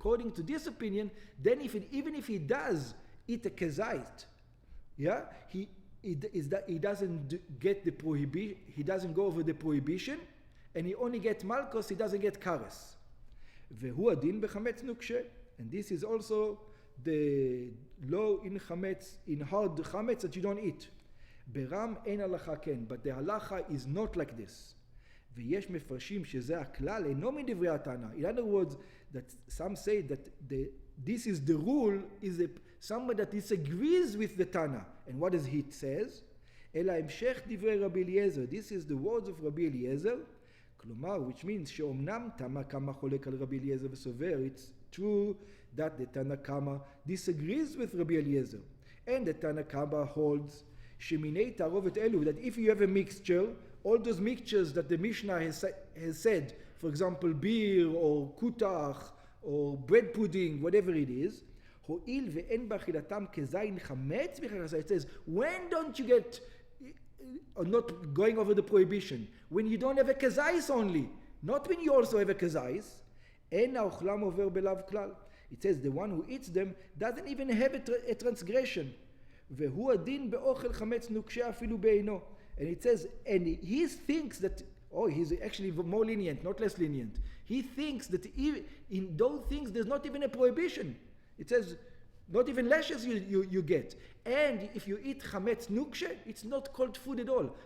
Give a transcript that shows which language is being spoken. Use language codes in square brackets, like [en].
[en] According to this opinion, then even if he does eat a kezait, yeah, he doesn't get the prohibition, he doesn't go over the prohibition, and he only gets malkos, he doesn't get kares. [he] והוא הדין בחמץ נוקשה, [en] and this is also the law in chametz, in hard chametz that you don't eat. [he] ברם אין הלכה כן, [en] but the halacha is not like this. [he] ויש מפרשים שזה הכלל, אינו מדברי התנא. [en] In other words, that some say that this is the rule, is someone that disagrees with the Tana. And what does he says? [he] אלא המשך דברי רבי אליעזר. [en] This is the words of רבי אליעזר. [he] כלומר, [en] which means [he] שאומנם תנא קמא חולק על רבי אליעזר וסובר. [en] It's true that the Tana Kama disagrees with Rabbi Eliezer. And the Tana Kama holds [he] Sheminei Tarovet Elu, [en] that if you have a mixture, all those mixtures that the Mishnah has said, for example, beer or kutach or bread pudding, whatever it is, [he] Ho'il ve'en b'achilatam kezayin chametz b'chakasa. [en] It says, when don't you get, not going over the prohibition, when you don't have a kezais only, not when you also have a kezais, [he] en ha'ochlam over belav klal. [en] It says the one who eats them doesn't even have a transgression. [he] והוא הדין באוכל חמץ נוקשה אפילו בעינו. [en] And it says, and he thinks that, he's actually more lenient, not less lenient. He thinks that in those things there's not even a prohibition. It says, not even lashes you get. And if you eat chametz nukshe, it's not called food at all.